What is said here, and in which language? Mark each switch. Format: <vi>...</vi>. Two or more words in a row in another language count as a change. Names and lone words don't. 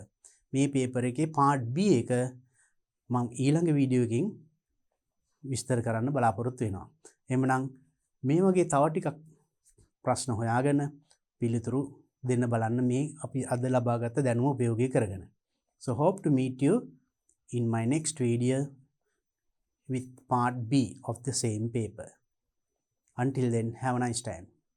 <si>මේ paper එකේ part B එක මම ඊළඟ වීඩියෝ එකකින් විස්තර කරන්න බලාපොරොත්තු වෙනවා. එහෙමනම් මේ වගේ තව ටිකක් ප්‍රශ්න හොයාගෙන පිළිතුරු දෙන්න බලන්න මේ අපි අද ලබාගත් දැනුම උපයෝගී කරගෙන.</si> <en>So hope to meet you in my next video with part B of the same paper. Until then, have a nice time.</en>